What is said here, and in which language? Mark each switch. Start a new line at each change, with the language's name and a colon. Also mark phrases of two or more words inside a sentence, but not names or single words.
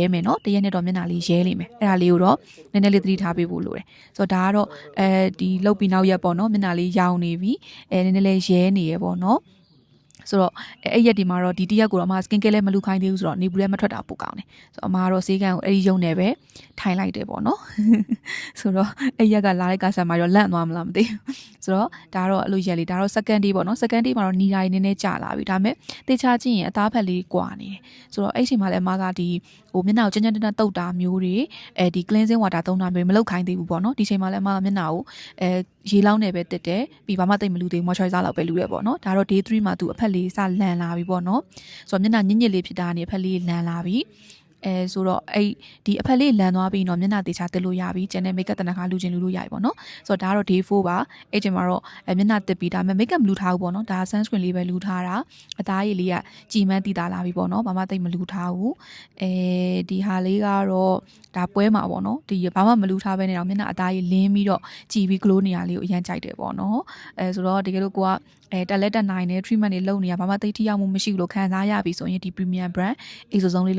Burmese: မယ်နော်တရက်နဲ့တော့မျက်နှာလေးရဲလိမ့်မယ်အဲ့ဒါလေးကိုတော့နည်းနည်းလေးသတိထားပေးဖို့လိုတယ်ဆိုတော့ဒါကတော့ဒီလုပ်ပြီးနောက်ရက်ပေါ့နော်မျက်နှာလေးရောင်နေပြီနည်းနည်းလေးရဲနေရပေါ့နော်ဆိုတော့အဲ့ရက်ဒီမှာတော့ဒီတရက်ကိုတော့အမ
English: skin care
Burmese: လည်းမလူခိုင်းသေးဘူးဆိုတော့နေဘူးလည်းမထွက်တာပိုကောင်းတယ်ဆိုတော့အမကတော့ဆေးကန်ကိုအဲ့ဒီရုံနဲ့ပဲထိုင်လိုက်တယ်ပေါ့နော်ဆိုတော့အဲ့ရက်ကလာတဲ့ကာဆာမှာတော့လန့်သွားမလားမသိဘူးဆိုတော့ဒါတော့အဲ့လိုရက် လေးဒါတော့
English: second day
Burmese: ပေါ့နော်
English: second day
Burmese: မှာတော့နီရာနည်းနည်းကြာလာပြီဒါပေမဲ့တေချာကြည့်ရင်အသားဖက်လေးကွာနေတယ်ဆိုတော့အဲ့ချိန်မှာလည်းအမကဒီမျက်နှာကိုကျန်းတန်းတုပ်တာမျိုးတွေဒီ
English: cleansing water
Burmese: သုံးတာမျိုးမလုပ်ခိုင်းသေးဘူးပေါ့နော်ဒီချိန်မှာလည်းအမကမျက်နှာကိုရေလောင်းနေပဲတက်တယ်ပြီးဘာမှတိတ်မလူသေးဘူး moisturizer လောက်ပဲလူတယ်ပေါ့နော်ဒါတော့ day 3မှာသူအဖက်လေးစလန်လာပြီပေါ့နော်ဆိုတော့မျက်နှာညစ်လေးဖြစ်တာနေအဖက်လေးလန်လာပြီ ဆိုတော့အဲ့ဒီအဖက်လေးလန်သွားပြီးတော့မျက်နှာတေချာတက်လို့ရပြီကျန်တဲ့
English: make up
Burmese: တနခါလူချင်းလူလို့ရပြီပေါ့နော်ဆိုတော့ဒါကတော့ day 4ပါအဲ့ချိန်မှာတော့မျက်နှာတက်ပြီးဒါပေမဲ့
English: make up
Burmese: မလူထားဘူးပေါ့နော်ဒါ sunscreen လေးပဲလူထားတာအသားရည်လေးကကြည်မန်းတည်တာလာပြီပေါ့နော်ဘာမှတိတ်မလူထားဘူးဒီဟာလေးကတော့ဒါပွဲ မှာပေါ့နော်ဒီဘာမှမလူထားဘဲနဲ့တော့မျက်နှာအသားရည်လင်းပြီးတော့ကြည်ပြီး glow နေရလေးကိုအရင်ကြိုက်တယ်ပေါ့နော်ဆိုတော့တကယ်လို့ကိုကတက်လက်တက်နိုင်တဲ့ treatment တွေလုပ်နေရဘာမှသိထိရောက်မှုမရှိဘူးလို့ခံစားရပြီဆိုရင်ဒီ
English: premium brand
Burmese: အေးဆုံးလေး